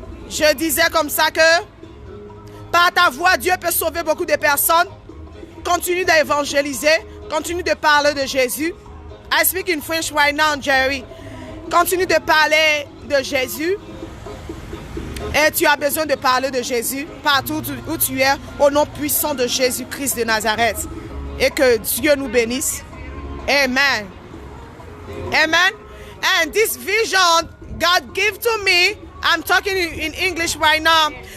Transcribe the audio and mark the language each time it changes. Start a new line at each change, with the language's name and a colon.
French: Je disais comme ça que par ta voix, Dieu peut sauver beaucoup de personnes. Continue d'évangéliser. Continue de parler de Jésus.
English: I speak in French right now, Jerry.
French: Continue de parler de Jésus. Et tu as besoin de parler de Jésus partout où tu es, au nom puissant de Jésus-Christ de Nazareth. Et que Dieu nous bénisse. Amen. Amen.
English: And this vision God gave to me, I'm talking in English right now.